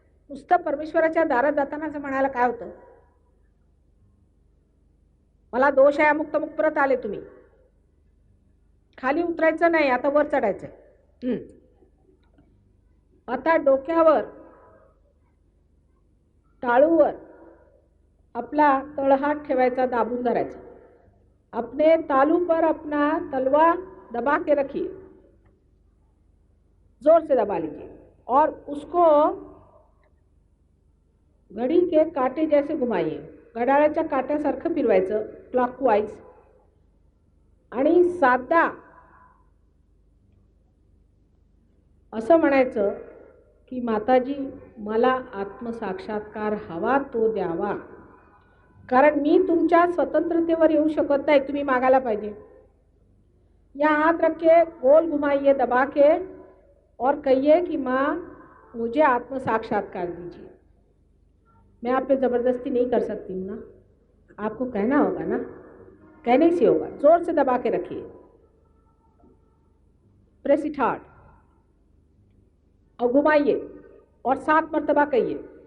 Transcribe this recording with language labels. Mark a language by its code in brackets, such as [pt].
[mr] नुसतं परमेश्वराच्या दारात जाताना असं म्हणायला काय होतं, मला दोष आहे अमुक तमुक, परत आले तुम्ही. खाली उतरायचं नाही, आता वर चढायचंय. आता डोक्यावर, टाळूवर आपला तळहात ठेवायचा, दाबून धरायचा. [hi] अपने तालू पर अपना तलवा दबा के रखिए, जोर से दबा लीजिए और उसको घड़ी के काटे जैसे घुमाइए. [mr] घड्याळाच्या काट्यासारखं फिरवायचं, क्लॉकवाईज. आणि साधा असं म्हणायचं की माताजी मला आत्मसाक्षात्कार हवा तो द्यावा, कारण मी तुमच्या स्वतंत्रतेवर येऊ शकत नाही, तुम्ही मागायला पाहिजे. [hi] यहाँ हाथ रख के गोल घुमाइए दबा के और कहिए कि माँ मुझे आत्म साक्षात्कार दीजिए. मैं आप पे ज़बरदस्ती नहीं कर सकती हूँ ना, आपको कहना होगा ना, कहने से होगा. जोर से दबा के रखिए, [en] press it hard, [hi] और घुमाइए और 7 मरतबा कहिए.